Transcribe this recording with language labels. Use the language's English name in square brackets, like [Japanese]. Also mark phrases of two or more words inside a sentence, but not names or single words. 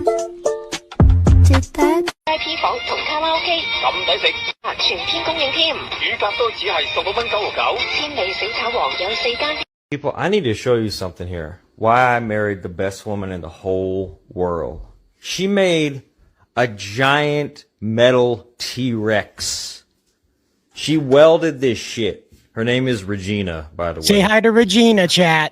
[English] Did that? [Cantonese] VIP 房同卡拉 OK， 咁抵食，全天供應添，乳鴿都只係16蚊9毫9，千里小炒王有4間。 [English] People, I need to show you something here. Why I married the best woman in the whole world. She made a giant metal T-Rex. She welded this shit. Her name is Regina, by the way. Say hi to Regina, chat.